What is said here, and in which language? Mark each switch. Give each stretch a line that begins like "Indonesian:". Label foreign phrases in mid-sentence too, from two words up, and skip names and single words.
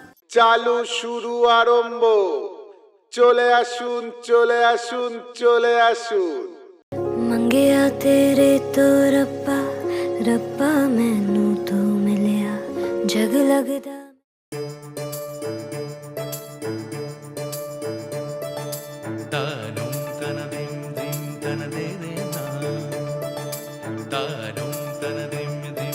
Bangla: চালু শুরু আরম্ভ। চলে আসুন চলে আসুন চলে আসুন।
Punjabi: ਮੰਗਿਆ ਤੇਰੇ ਤੋਂ ਰੱਬਾ ਰੱਬਾ ਮੈਨੂੰ ਤੂੰ ਮਿਲਿਆ ਜਗ ਲੱਗਦਾ ਤਾਨੂੰ ਤਨ ਦਿਮ ਦਿਮ ਤਨ ਦੇ ਦੇ ਨਾ ਤਾਨੂੰ ਤਨ ਦਿਮ ਦਿਮ